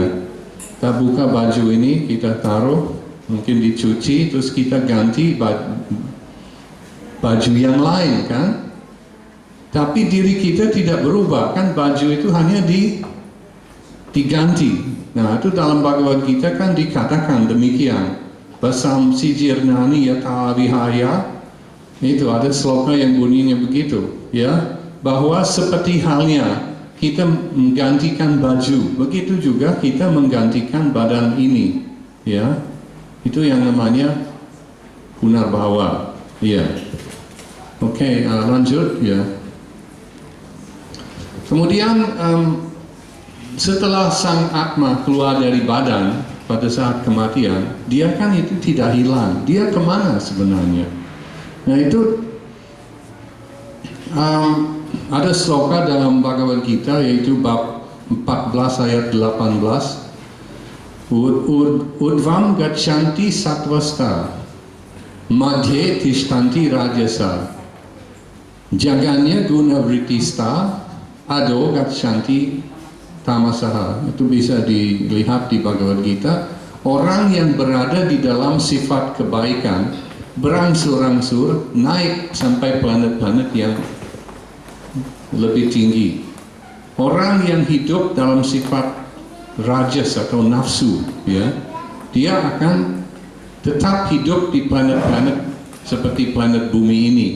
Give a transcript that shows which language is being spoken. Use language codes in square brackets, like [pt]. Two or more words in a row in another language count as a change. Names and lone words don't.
[id] Kita buka baju ini, kita taruh, mungkin dicuci, terus kita ganti baju yang lain kan. Tapi diri kita tidak berubah, kan baju itu hanya diganti. Nah itu dalam Bhagavad Gita kan dikatakan demikian. [sa] वासांसि जीर्णानि यथा विहाय. [id] Itu ada sloka yang bunyinya begitu, ya. Bahwa seperti halnya kita menggantikan baju, begitu juga kita menggantikan badan ini, ya. Itu yang namanya punarbhawa, ya. Oke, lanjut, ya. Kemudian setelah sang Atma keluar dari badan pada saat kematian, dia kan itu tidak hilang. Dia kemana sebenarnya? Nah itu ada sloka dalam Bhagavad Gita yaitu bab 14 ayat 18. [sa] ऊर्ध्वं गच्छन्ति सत्त्वस्था मध्ये तिष्ठन्ति राजसाः जघन्य गुण वृत्तिस्था अधो गच्छन्ति तामसाः. [id] Itu bisa dilihat di Bhagavad Gita. Orang yang berada di dalam sifat kebaikan berangsur-angsur naik sampai planet-planet yang lebih tinggi. Orang yang hidup dalam sifat rajas atau nafsu, ya, dia akan tetap hidup di planet-planet seperti planet bumi ini.